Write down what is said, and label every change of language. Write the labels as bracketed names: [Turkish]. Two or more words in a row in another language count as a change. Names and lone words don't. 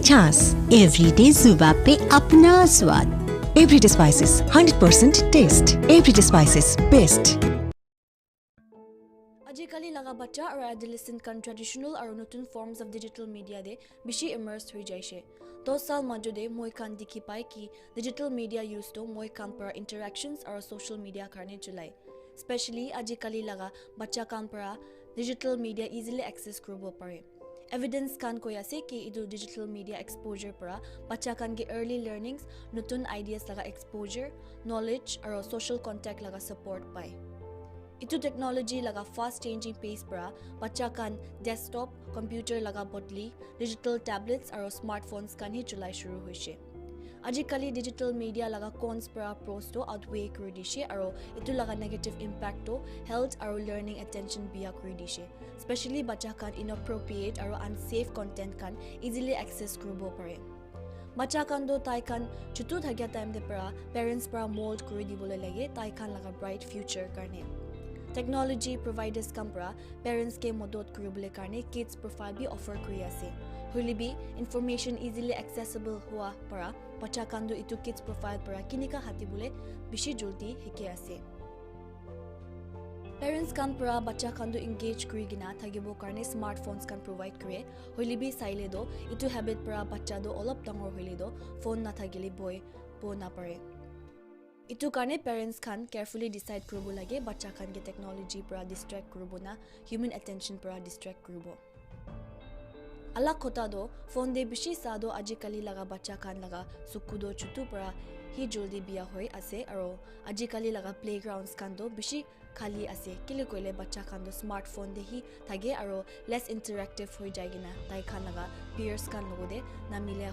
[Hindi] झांस एवरीडे जुबा पे अपना स्वाद एवरीडे स्पाइसेस 100% टेस्ट एवरीडे स्पाइसेस बेस्ट [Naga Pidgin] Ajikali laga bacha or adolescent kan traditional or notun [English] forms of digital media [Naga Pidgin] de bishi immersed hui jaishe. 10 saal majode moi kan dikhi pai ki [English] digital media [Naga Pidgin] use to moi kan para interactions or [English] social media [Naga Pidgin] karne chulai. Especially ajikali laga bacha kan para [English] digital media [Naga Pidgin] easily access krobo pare. Evidence kan koya se ki idu [English] digital media exposure [Naga Pidgin] para bacha kan ge [English] early learnings, [Naga Pidgin] notun ideas laga exposure, knowledge or [English] social contact [Naga Pidgin] laga support pai. Itu technology laga [English] fast changing pace [Naga Pidgin] para bacha kan desktop, computer laga bodli, [English] digital tablets [Naga Pidgin] or smartphones kan hi chulai shuru hoise. Ajikali [English] digital media [Naga Pidgin] laga cons para pros to outweigh kuri dishe aro itu laga [English] negative impact [Naga Pidgin] to health aro learning attention biya kuri dishe. Especially bacha kan inappropriate aro [English] unsafe content [Naga Pidgin] kan easily access kurubo pare. Bacha kan do tai kan chutu thagya time de para parents para mold kuri dibole lage tai kan laga bright future karne. [English] Technology providers [Naga Pidgin] kampra parents ke modot kuribole karne [English] kids profile [Naga Pidgin] bi offer kuri ase. Huli bi information easily accessible hua para bacha kandu itu [English] kids profile [Naga Pidgin] para kinika hatibule bishi joldi hike ase. Parents kan para bacha kandu engage kuri gina thagibo karne smartphones kan provide kure. Huli bi saile do itu habit para bacha do olop dangor hole do phone na thagili boy po na pare. Itu karne parents kan carefully decide kurubo lage bacha kan ge technology para distract kurubo na [English] human attention [Naga Pidgin] para distract kurubo. Alak khota do phone de bishi sa do ajikali laga bacha kan laga sukudo chutu para hi joldi biya hoi ase aro ajikali laga playgrounds kan do bishi khali ase kile koile bacha kan do smartphone de hi thage aro [English] less interactive [Naga Pidgin] hoi jaigina tai kan laga peers kan logode na milya